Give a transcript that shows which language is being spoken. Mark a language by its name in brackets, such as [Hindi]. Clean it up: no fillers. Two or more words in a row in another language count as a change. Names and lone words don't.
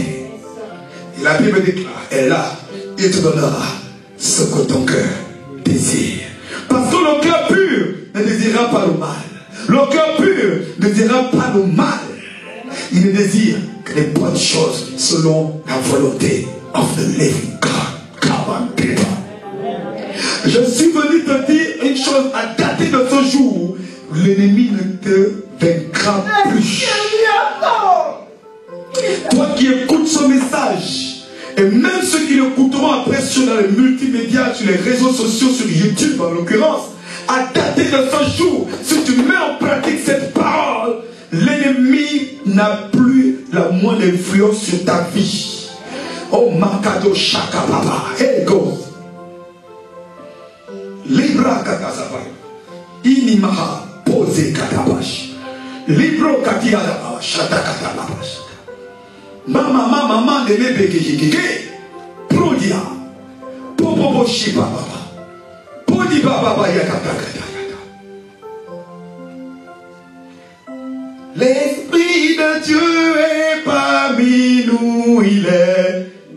[French] Et la Bible déclare, et là, il te donnera ce que ton cœur désire. Parce que le cœur pur ne désirera pas le mal. Le cœur pur ne désirera pas le mal. Il ne désire que les bonnes choses selon la volonté [English] of the living God. Come on, people. [French] Je suis venu te dire une chose à dater de ce jour. L'ennemi ne te vaincra plus. Toi qui écoutes ce message, et même ceux qui l'écouteront après sur les multimédias, sur les réseaux sociaux, sur YouTube en l'occurrence, à dater de ce jour, si tu mets en pratique cette parole, l'ennemi n'a plus la moindre influence sur ta vie. Oh Makado Shaka Baba, hey go. Libra Katasaba, Inimaha, Pose Katabash, Libro Katiada, Shata Katabash. Mama de bébé Prodia Popo Shiba Baba Podi Baba Yakata. L'Esprit de Dieu est parmi nous, il est.